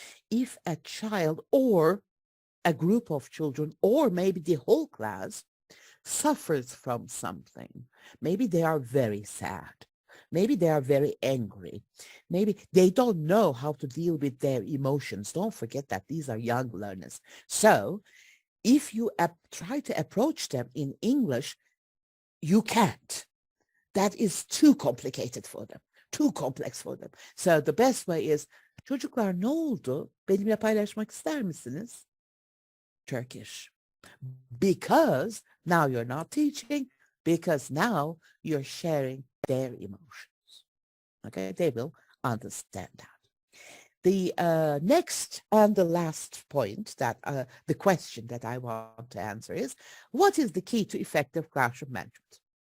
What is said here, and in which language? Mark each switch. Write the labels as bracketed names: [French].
[English] If a child or a group of children or maybe the whole class suffers from something, maybe they are very sad, maybe they are very angry, maybe they don't know how to deal with their emotions. Don't forget that these are young learners. So if you try to approach them in English, you can't. That is too complicated for them, too complex for them. So the best way is, [Turkish] çocuklar ne oldu? Benimle paylaşmak ister misiniz? [English] Turkish. Because now you're not teaching, because now you're sharing their emotions. Okay, they will understand that. The next and the last point that the question that I want to answer is, what is the key to effective classroom management?